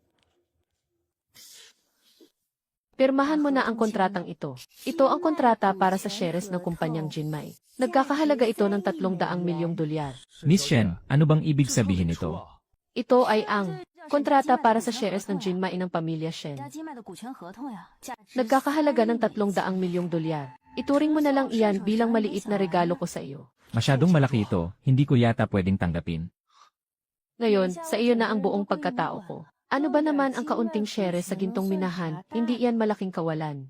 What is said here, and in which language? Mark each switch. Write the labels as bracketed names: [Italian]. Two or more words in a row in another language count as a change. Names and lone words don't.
[Filipino] Pirmahan mo na ang kontratang ito. Ito ang kontrata para sa shares ng kumpanyang Jinmai. Nagkakahalaga ito ng 300 milyong dolyar. Miss Shen, ano bang ibig sabihin nito? Ito ay ang kontrata para sa shares ng Jinmai ng pamilya Shen. [Chinese] 家金卖的股权合同呀，价值 [Filipino] Nagkakahalaga ng 300 milyong dolyar. Ituring mo na lang iyan bilang maliit na regalo ko sa iyo. Masyadong malaki ito, hindi ko yata pwedeng tanggapin. Ngayon, sa iyo na ang buong pagkatao ko. Ano ba naman ang kaunting shares sa gintong minahan, hindi iyan malaking kawalan.